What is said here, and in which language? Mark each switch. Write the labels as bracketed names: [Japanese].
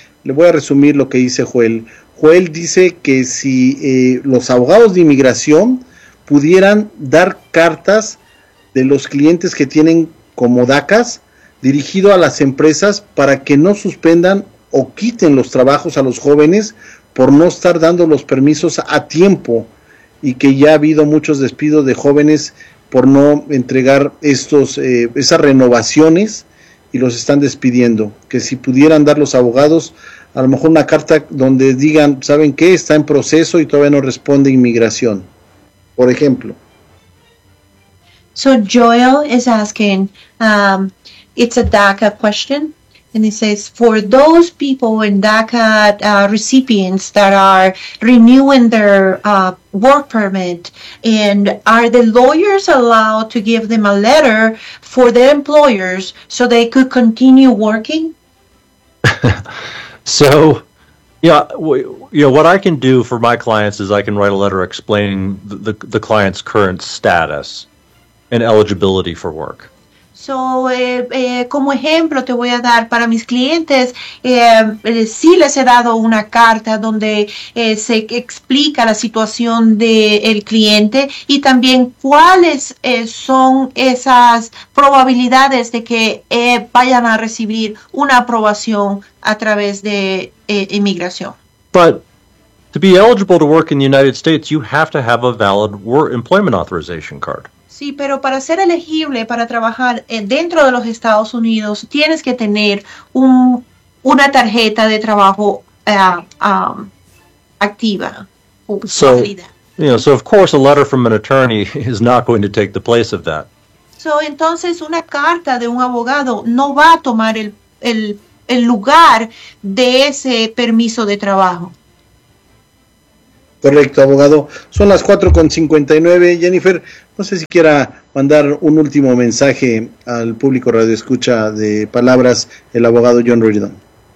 [Spanish] Le voy a resumir lo que dice Joel. Joel dice que si los abogados de inmigración pudieran dar cartas de los clientes que tienen como DACAs dirigido a las empresas para que no suspendan o quiten los trabajos a los jóvenes por no estar dando los permisos a tiempo, y que ya ha habido muchos despidos de jóvenes por no entregar estos esas renovaciones y los están despidiendo. Que si pudieran dar los abogados a lo mejor una carta donde digan, ¿saben qué? Está en proceso y todavía no responde inmigración, por ejemplo. [English] So Joel is asking, it's a DACA question, and he says, for those people in DACA recipients that are renewing their work permit, and are the lawyers allowed to give them a letter for their employers so they could continue working? So, yeah, what I can do for my clients is I can write a letter explaining the client's current status and eligibility for work. [Spanish] So, como ejemplo, te voy a dar para mis clientes, sí les he dado una carta donde se explica la situación del cliente y también cuáles son esas probabilidades de que vayan a recibir una aprobación a través de inmigración. [English] But to be eligible to work in the United States, you have to have a valid work employment authorization card. [Spanish] Sí, pero para ser elegible para trabajar dentro de los Estados Unidos, tienes que tener una tarjeta de trabajo activa. [English] So, so of course a letter from an attorney is not going to take the place of that. [Spanish] So, entonces una carta de un abogado no va a tomar el lugar de ese permiso de trabajo. Correcto, abogado. Son las 4:59. Jennifer, no sé si quiera mandar un último mensaje al público radioescucha de palabras, el abogado John Reardon.